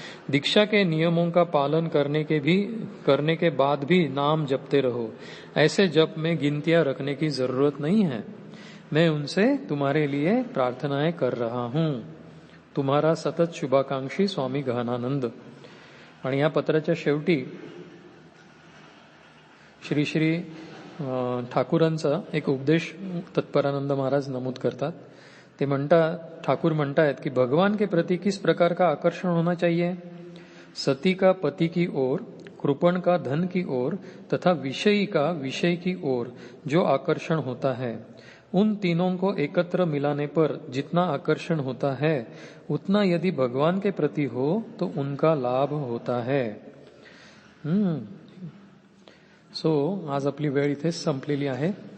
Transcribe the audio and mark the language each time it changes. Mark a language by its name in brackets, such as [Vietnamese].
[Hindi] दीक्षा के नियमों का पालन करने के बाद भी नाम जपते रहो। ऐसे जप में गिनतियां रखने की जरूरत नहीं है। मैं उनसे तुम्हारे लिए प्रार्थनाएं कर रहा हूं। तुम्हारा सतत शुभाकांक्षी स्वामी गहनानंद। [Marathi] आणि या पत्राच्या शेवटी श्री श्री ठाकूरांचा एक उपदेश तत्परानंद महाराज नमूद करतात। ते ठाकुर म्हणतायत [Hindi] कि भगवान के प्रति किस प्रकार का आकर्षण होना चाहिए? सती का पति की ओर, कृपण का धन की ओर तथा विषयी का विषय की ओर जो आकर्षण होता है, उन तीनों को एकत्र मिलाने पर जितना आकर्षण होता है उतना यदि भगवान के प्रति हो तो उनका लाभ होता है। [Marathi] सो आज आपली वेळ इथे संपलेली आहे।